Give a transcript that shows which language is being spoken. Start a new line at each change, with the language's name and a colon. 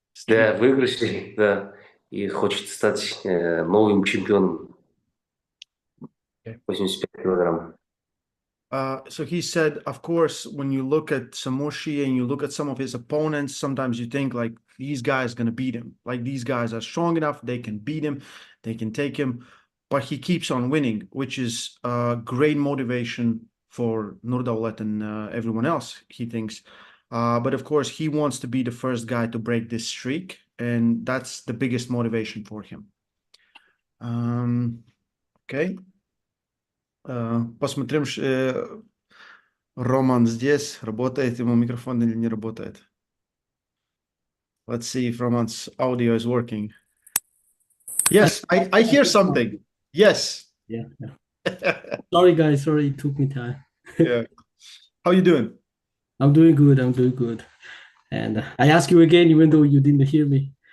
Russian: да, выигрышей, да, и хочет стать новым чемпионом. 85 килограмм.
English: So he said, of course, when you look at Samushi and you look at some of his opponents, sometimes you think like these guys going to beat him. Like these guys are strong enough, they can beat him, they can take him. But he keeps on winning, which is great motivation for Nurdaulet and everyone else, he thinks. But of course, he wants to be the first guy to break this streak, and that's the biggest motivation for him. Okay.
Russian: Посмотрим, Роман здесь, работает ему микрофон или не работает.
English: Let's see if Roman's audio is working. Yes, I hear something. Yes. Yeah. Sorry, guys. Sorry, it took me time. Yeah. How you doing? I'm doing good. I'm doing good. And I ask you again, even though you didn't hear me.